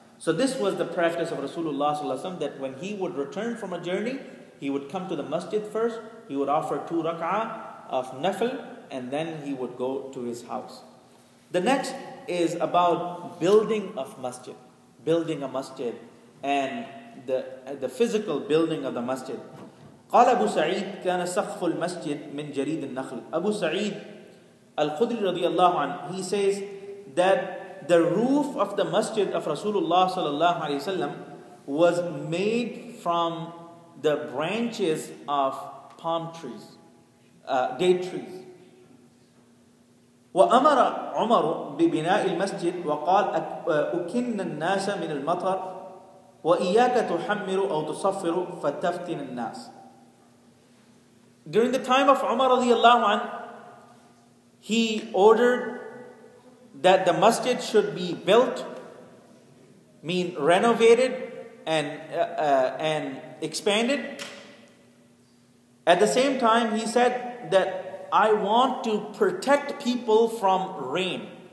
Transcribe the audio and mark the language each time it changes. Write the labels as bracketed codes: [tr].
[en] So this was the practice of Rasulullah sallallahu alaihi wasallam, that when he would return from a journey, he would come to the masjid first, he would offer 2 rak'ah of nafil, and then he would go to his house. The next is about building of masjid, building a masjid, and the physical building of the masjid. [ar] قال أبو سعيد كان سقف المسجد من جريد النخل. Abu Sa'id [en] Al-Khudri radiyallahu anhu, he says that the roof of the masjid of Rasulullah sallallahu alaihi wasallam was made from the branches of palm trees, date trees. [ar] وأمر عمر ببناء المسجد وقال أكن الناس من المطر وإياك تحمر أو تصفر فتفتن الناس. [en] During the time of Umar radiyallahu anh, he ordered that the masjid should be built, mean renovated and expanded. At the same time, he said that I want to protect people from rain.